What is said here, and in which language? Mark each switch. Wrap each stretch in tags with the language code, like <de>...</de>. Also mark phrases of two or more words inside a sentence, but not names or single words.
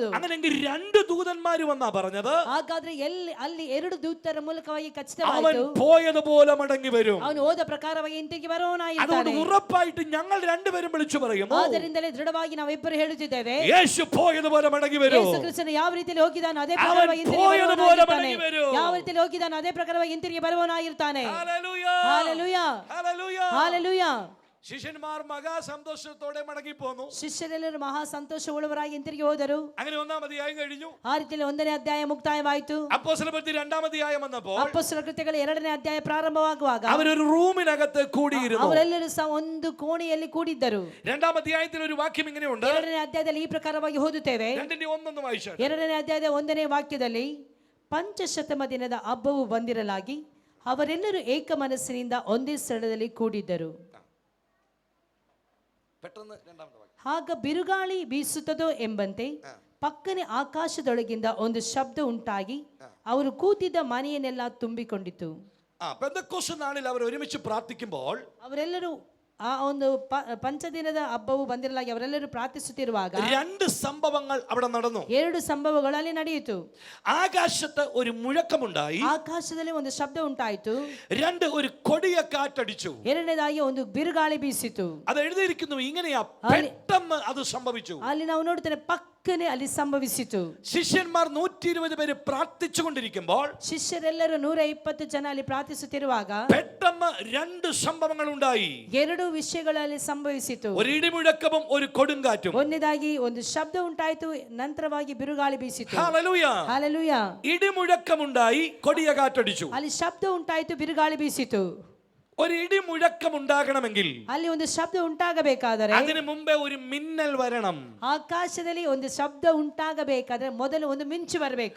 <ml>അങ്ങനെയെങ്കിൽ രണ്ട് ദൂതന്മാർ വന്നാ പറഞ്ഞത്,</ml> <kn>ಹಾಗಾದ್ರೆ ಅಲ್ಲಿ ಎರಡು ದೂತರ ಮೂಲಕವಾಗಿ</kn> <ml>അവൻ</ml> <kn>ಖಚಿತವಾಯಿತು,</kn> <ml>പോയതുപോലെ മടങ്ങി വരും.</ml> <kn>ಅವನು ಹೋದ ಪ್ರಕಾರವಾಗಿ ಹಿಂತಿರುಗಿ</kn> <ml>അതുകൊണ്ട്</ml> <kn>ಬರುವವನಾಗಿದ್ದಾನೆ.</kn> <ml>ഉറപ്പായിട്ട് ഞങ്ങൾ രണ്ടുപേരും വിളിച്ചു പറയുന്നു,</ml> <kn>ಆದ್ದರಿಂದಲೇ ದೃಢವಾಗಿ ನಾವಿಬ್ಬರು ಹೇಳುತ್ತಿದ್ದೇವೆ,</kn> <ml>യേശു പോയതുപോലെ മടങ്ങി വരും.</ml> <kn>ಯೇಸು ಕ್ರಿಸ್ತನು ಯಾವ ರೀತಿಯಲ್ಲಿ ಹೋಗಿದ್ದಾನೋ ಅದೇ ಪ್ರಕಾರವಾಗಿ ಹಿಂತಿರುಗಿ ಬರುವವನಾಗಿರ್ತಾನೆ. ಯಾವ ರೀತಿಯಲ್ಲಿ ಹೋಗಿದ್ದಾನೋ ಅದೇ ಪ್ರಕಾರವಾಗಿ ಹಿಂತಿರುಗಿ ಬರುವವನಾಗಿರ್ತಾನೆ.</kn> <ml>ഹല്ലേലൂയ.</ml> <kn>ಹಾಲೆಲೂಯಾ.</kn> <ml>ഹല്ലേലൂയ.</ml> <kn>ಹಾಲೆಲೂಯಾ.</kn> <ml>ശിഷ്യന്മാർ മഹാസന്തോഷത്തോടെ മടങ്ങി പോന്നു.</ml> <kn>ಶಿಷ್ಯರೆಲ್ಲರೂ ಮಹಾ ಸಂತೋಷವುಳ್ಳವರಾಗಿ ಹಿಂತಿರುಗಿ ಹೋದರು.</kn> <ml>അങ്ങനെ ഒന്നാം അധ്യായം കഴിഞ്ഞു.</ml> <kn>ಆ ರೀತಿಯಲ್ಲಿ ಒಂದನೇ ಅಧ್ಯಾಯ ಮುಕ್ತಾಯವಾಯಿತು.</kn> <ml>അപ്പോസ്തലപ്രവൃത്തി രണ്ടാം അധ്യായം വന്നപ്പോൾ</ml> <kn>ಅಪೊಸ್ತಲರ ಕೃತ್ಯಗಳ ಎರಡನೇ ಅಧ್ಯಾಯ ಪ್ರಾರಂಭವಾಗುವಾಗ</kn> <ml>അവരൊരു റൂമിനകത്ത് കൂടിയിരുന്നു.</ml> <kn>ಅವರೆಲ್ಲರೂ ಸಹ ಒಂದು ಕೋಣೆಯಲ್ಲಿ ಕೂಡಿದ್ದರು.</kn> <ml>രണ്ടാം അധ്യായത്തിൽ ഒരു വാക്യം ഇങ്ങനെയുണ്ട്.</ml> <kn>ಎರಡನೇ ಅಧ್ಯಾಯದಲ್ಲಿ ಈ ಪ್ರಕಾರವಾಗಿ ಓದುತ್ತೇವೆ.</kn> <ml>രണ്ടിന്റെ ഒന്നൊന്ന് വായിച്ചാൽ,</ml> <kn>ಎರಡನೇ ಅಧ್ಯಾಯದ ಒಂದನೇ ವಾಕ್ಯದಲ್ಲಿ, ಪಂಚಶತಮ ದಿನದ ಹಬ್ಬವು ಬಂದಿರಲಾಗಿ ಅವರೆಲ್ಲರೂ ಏಕ ಮನಸ್ಸಿನಿಂದ ಒಂದೇ ಸ್ಥಳದಲ್ಲಿ ಕೂಡಿದ್ದರು.</kn> <ml>പെട്ടെന്ന് രണ്ടാമത്തെ വാക്യം.</ml> <kn>ಆಗ ಬಿರುಗಾಳಿ ಬೀಸುತ್ತದೋ ಎಂಬಂತೆ ಪಕ್ಕನೆ ಆಕಾಶದೊಳಗಿಂದ ಒಂದು ಶಬ್ದ ಉಂಟಾಗಿ ಅವರು ಕೂತಿದ್ದ ಮನೆಯನ್ನೆಲ್ಲ ತುಂಬಿಕೊಂಡಿತು.</kn> <ml>പെന്തക്കോസ്ത് നാളിൽ അവർ ഒരുമിച്ച് പ്രാർത്ഥിക്കുമ്പോൾ</ml> <kn>ಅವರೆಲ್ಲರೂ ಆ ಒಂದು ಪಂಚದಿನದ ಹಬ್ಬವು ಬಂದಿರಲಾಗಿ ಅವರೆಲ್ಲರೂ ಪ್ರಾರ್ಥಿಸುತ್ತಿರುವಾಗ</kn> <ml>രണ്ട് സംഭവങ്ങൾ അവിടെ നടന്നു.</ml> <kn>ಎರಡು ಸಂಭವಗಳು ಅಲ್ಲಿ ನಡೆಯಿತು.</kn> <ml>ആകാശത്ത് ഒരു മുഴക്കമുണ്ടായി.</ml> <kn>ಆಕಾಶದಲ್ಲಿ ಒಂದು ಶಬ್ದ ಉಂಟಾಯಿತು.</kn> <ml>രണ്ട് ഒരു കൊടിയ കാറ്റടിച്ചു.</ml> <kn>ಎರಡನೇದಾಗಿ ಒಂದು ಬಿರುಗಾಳಿ ಬೀಸಿತು.</kn> <ml>അത് എഴുതിയിരിക്കുന്നു ഇങ്ങനെയാ, പെട്ടെന്ന് അത് സംഭവിച്ചു.</ml> <kn>ಅಲ್ಲಿ ನಾವು ನೋಡ್ತೇವೆ ಪಕ್ಕನೆ ಅಲ್ಲಿ ಸಂಭವಿಸಿತು.</kn> <ml>ശിഷ്യന്മാർ 120 പേര് പ്രാർത്ഥിച്ചു കൊണ്ടിരിക്കുമ്പോൾ</ml> <kn>ಶಿಷ್ಯರೆಲ್ಲರೂ 120 ಜನ ಅಲ್ಲಿ ಪ್ರಾರ್ಥಿಸುತ್ತಿರುವಾಗ</kn> <ml>പെട്ടെന്ന് രണ്ട് സംഭവങ്ങൾ ഉണ്ടായി.</ml> <kn>ಎರಡು ವಿಷಯಗಳಲ್ಲಿ ಸಂಭವಿಸಿತು.</kn> <ml>ഒരു ഇടിമുഴക്കവും ഒരു കൊടുങ്കാറ്റും.</ml> <kn>ಒಂದನೇದಾಗಿ ಒಂದು ಶಬ್ದ ಉಂಟಾಯಿತು, ನಂತರವಾಗಿ ಬಿರುಗಾಳಿ ಬೀಸಿತು.</kn> <ml>ഹല്ലേലൂയ.</ml> <kn>ಹಾಲೆಲೂಯಾ.</kn> <ml>ഇടിമുഴക്കമുണ്ടായി, കൊടിയ കാറ്റടിച്ചു.</ml> <kn>ಅಲ್ಲಿ ಶಬ್ದ ಉಂಟಾಯಿತು, ಬಿರುಗಾಳಿ ಬೀಸಿತು.</kn> <ml>ഒരു ഇടിമുഴക്കം ഉണ്ടാകണമെങ്കിൽ</ml> <kn>ಅಲ್ಲಿ ಒಂದು ಶಬ್ದ ಉಂಟಾಗಬೇಕಾದರೆ</kn> <ml>അതിനു മുമ്പേ ഒരു മിന്നൽ വരണം.</ml> <kn>ಆಕಾಶದಲ್ಲಿ ಒಂದು ಶಬ್ದ ಉಂಟಾಗಬೇಕಾದ್ರೆ ಮೊದಲು ಒಂದು ಮಿಂಚು ಬರಬೇಕು.</kn>